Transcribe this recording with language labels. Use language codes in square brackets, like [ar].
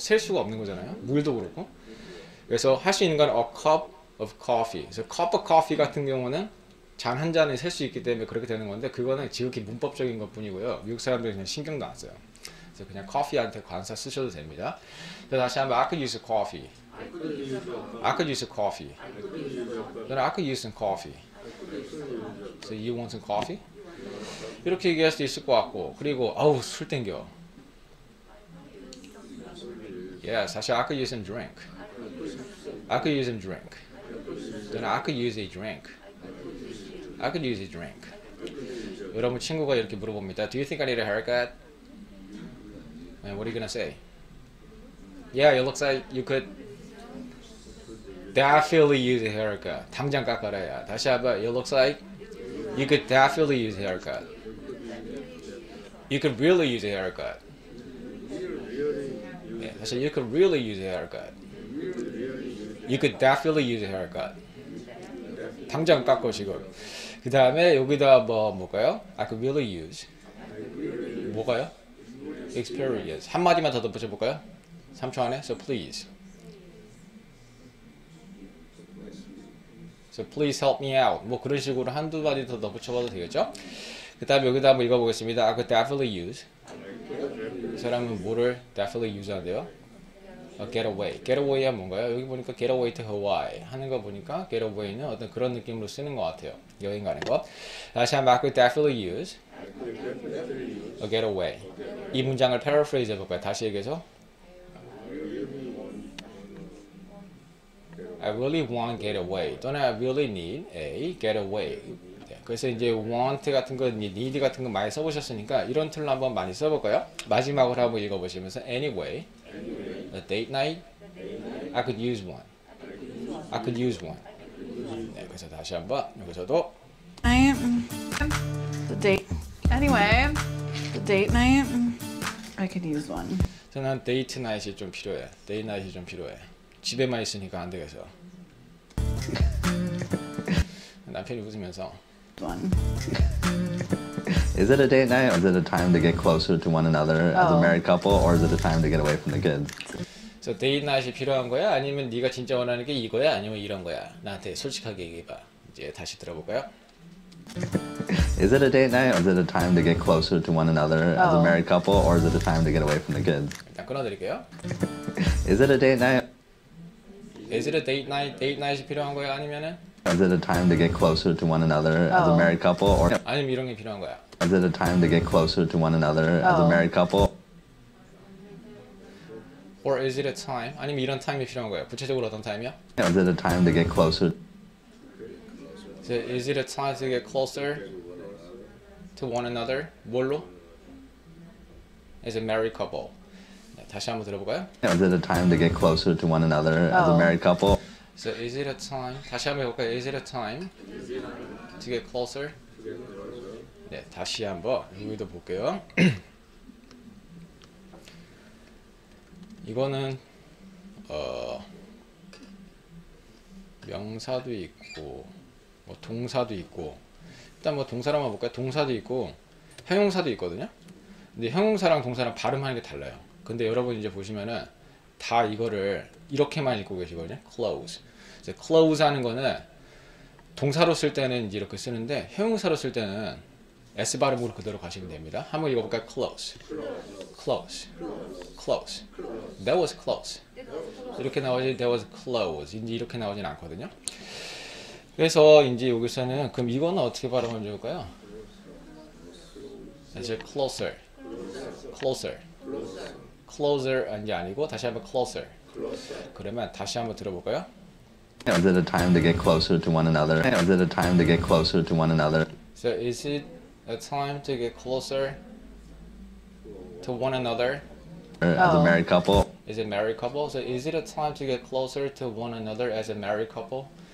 [ko] 셀 수가 없는 거잖아요. 물도 그렇고. 그래서 할 수 있는 건 [en] a cup of coffee. [ko] 그래서 [en] cup of coffee [ko] 같은 경우는 잔 한 잔을 셀 수 있기 때문에 그렇게 되는 건데 그거는 지극히 문법적인 것 뿐이고요. 미국 사람들은 그냥 신경도 안 써요. 그래서 그냥 커피한테 관사 쓰셔도 됩니다. 다시 한번 [en] I could use a coffee. I could use a coffee. Then I could use some coffee. So you want some coffee? [ko] 이렇게 얘기할 수도 있을 것 같고 그리고 아우 술 땡겨. [en] Yes, [ko] 다시 [en] I could use some drink. I could use some drink. Then I could use a drink. I could use a drink. [ko] 여러분 친구가 이렇게 물어봅니다. [en] Do you think I need a haircut? And what are you gonna say? Yeah, it looks like you could definitely use a haircut. [ko] 당장 깎아라야. 다시 한번. [en] It looks like you could definitely use a haircut. You could really use a haircut. [ko] 네, 다시 [en] you could really use a haircut. You could definitely use a haircut. [ko] 당장 깎고 지금. 그 다음에 여기다 뭘까요? [en] I could really use. [ko] 뭐가요? [en] Experience. [ko] 한마디만 더 덧붙여볼까요? 3초 안에. [en] So please. So please help me out. [ko] 뭐 그런 식으로 한두 마디 더 덧붙여봐도 되겠죠? 그 다음에 여기다 한번 읽어보겠습니다. [en] I could definitely use. [ko] 이 사람은 뭐를 definitely use 한대요? getaway. getaway가 뭔가요? 여기 보니까 getaway to Hawaii 하는 거 보니까 getaway는 어떤 그런 느낌으로 쓰는 것 같아요. 여행 가는 거. 다시 한번 [en] I could definitely use a getaway. [ko] 이 문장을 paraphrase 해볼까요? 다시 얘기해서 [en] I really want getaway 또는 I really need a getaway. [ko] 네, 그래서 이제 want 같은 거, need 같은 거 많이 써보셨으니까 이런 틀로 한번 많이 써볼까요? 마지막으로 한번 읽어보시면서 [en] anyway, a date night, I could use one. I could use one. [ko] 네, 그래서 다시 한번 여기서도 [en] The date. Anyway, the date night. I could use one. [ko] 저는 데이트 나잇이 좀 필요해. 데이트 나잇이 좀 필요해. 집에만 있으니까 안 되겠어. 남편이 웃으면서 [en] One. Is it a date night or is it a time to get closer to one another as a married couple or is it a time to get away from the kids? [ko] 그래서 데이트 나잇이 필요한 거야? 아니면 네가 진짜 원하는 게 이거야? 아니면 이런 거야? 나한테 솔직하게 얘기해봐. 이제 다시 들어볼까요? [en] Is it a date night or is it a time to get closer to one another as a married couple or is it a time to get away from the kids? [ko] 일단 끊어드릴게요. [en] Is it a date night? Is it a date night? [ko] Date night이 필요한 거야? 아니면은 [en] Is it a time to get closer to one another as a married couple? Or [ko] 아니면 이런 게 필요한 거야? [en] is it a time to get closer to one another as a married couple? Or is it a time? [ko] 아니면 이런 타임이 필요한 거야? 구체적으로 어떤 타임이야? [en] Is it a time to get closer? So is it a time to get closer to one another? [ko] 뭘로? [en] As a married couple. [ko] 네, 다시 한번 들어볼까요? [en] Is it a time to get closer to one another as a married couple? So is it a time? [ko] 다시 한번 해볼까요? [en] Is it a time to get closer? [ko] 네, 다시 한번 여기도 볼게요. 이거는 명사도 있고 뭐 동사도 있고 일단 뭐 동사로만 볼까요? 동사도 있고 형용사도 있거든요. 근데 형용사랑 동사랑 발음하는 게 달라요. 근데 여러분 이제 보시면은 다 이거를 이렇게만 읽고 계시거든요. [en] close. [ko] 이제 close 하는 거는 동사로 쓸 때는 이제 이렇게 쓰는데 형용사로 쓸 때는 S 발음으로 그대로 가시면 됩니다. 한번 읽어볼까요? [en] close, close, close. That was close. [ko] 이렇게 나오지 [en] that was close. [ko] 이제 이렇게 나오진 않거든요. 그래서 이제 여기서는 그럼 이거는 어떻게 발음하면 좋을까요? 이제 [en] closer, closer, closer [ko] 이제 아니고 다시 한번 closer. 그러면 다시 한번 들어볼까요? [en] Is it a time to get closer to one another? Is it a time to get closer to one another? So is it a time to get closer to one another? As a married couple? Is it married couple? So is it a time to get closer to one another as a married couple?